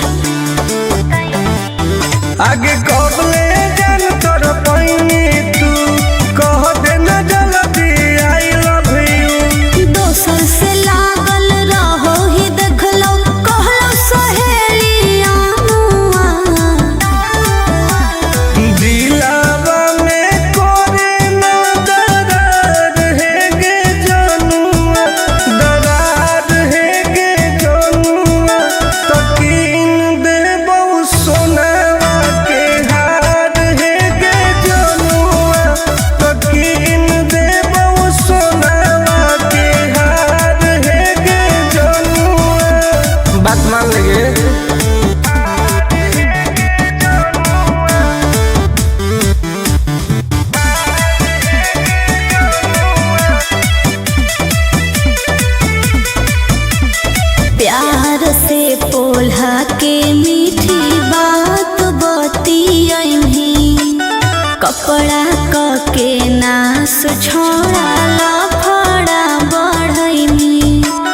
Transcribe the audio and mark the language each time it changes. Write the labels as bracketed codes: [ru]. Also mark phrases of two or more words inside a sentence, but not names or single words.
[mag] आगे कब ले जान कर पाइनी तू, कह देना जल्दी [en] I love you. [mag] दोसर से लागल रहो ही देख लो, कहलो सहेलिया दिलावा में कोरे ना दरार है गे जनुआ, दरार है गे जनुआ। तकीन देबो सोनवा के हार है गे जनुआ। तकीन देबो सोनवा के हार है गे जनुआ। बात मान लेगे प्यार से पोल्हा के मीठी बात बतियही, कपड़ा क के नास छोड़ा लफड़ा बढ़ई।